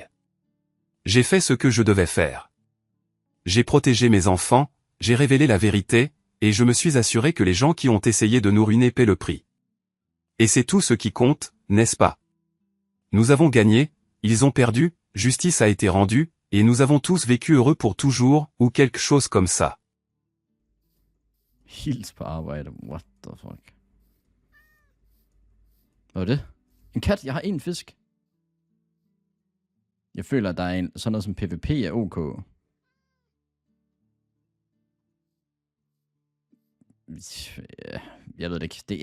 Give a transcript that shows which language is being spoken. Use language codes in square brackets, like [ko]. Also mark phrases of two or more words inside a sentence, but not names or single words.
[fr] J'ai fait ce que je devais faire. J'ai protégé mes enfants, j'ai révélé la vérité, et je me suis assuré que les gens qui ont essayé de nous ruiner paient le prix. Et c'est tout ce qui compte, n'est-ce pas? Nous avons gagné, ils ont perdu, justice a été rendue, et nous avons tous vécu heureux pour toujours, ou quelque chose comme ça. [da] Hils på arbejde. [en] What the fuck? [da] Hvad var det? En kat? Jeg har en fisk. Jeg føler, at der er sådan noget som PvP er ok. Jeg ved det ikke.